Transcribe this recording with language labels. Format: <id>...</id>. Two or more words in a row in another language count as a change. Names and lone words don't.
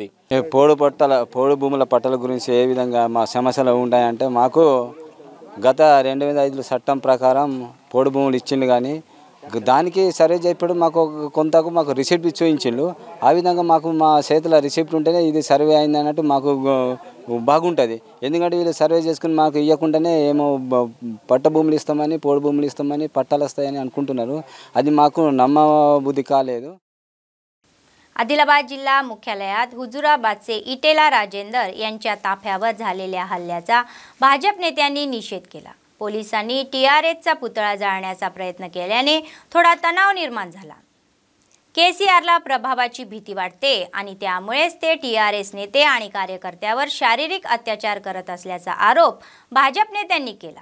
<te>పోడు భూముల పట్టాల గురించి ఏ విధంగా మా సమస్యలు ఉంటాయంటే మాకు గత 2005 చట్టం ప్రకారం పోడు భూములు ఇచ్చిండు, కానీ దానికి సర్వే చేయప్పుడు మాకు రిసిప్ట్ చూపించిండు. ఆ విధంగా మాకు మా చేతుల రిసిప్ట్ ఉంటేనే ఇది సర్వే అయింది అన్నట్టు మాకు బాగుంటుంది. ఎందుకంటే వీళ్ళు సర్వే చేసుకుని మాకు ఇవ్వకుండానే ఏమో పట్ట భూములు ఇస్తామని, పోడు భూములు ఇస్తామని, पट्टाल వస్తాయని అనుకుంటున్నారు. అది మాకు నమ్మబుద్ధి కాలేదు.</te> <mr>आदिलाबाद जिल्हा मुख्यालयात हुजुराबादचे इटेला राजेंदर यांच्या ताफ्यावर झालेल्या हल्ल्याचा भाजप नेत्यांनी निषेध केला. पोलिसांनी TRSचा पुतळा जाळण्याचा प्रयत्न केल्याने थोडा तणाव निर्माण झाला. केसीआरला प्रभावाची भीती वाटते आणि त्यामुळेच ते TRS नेते आणि कार्यकर्त्यावर शारीरिक अत्याचार करत असल्याचा आरोप भाजप नेत्यांनी केला.</mr>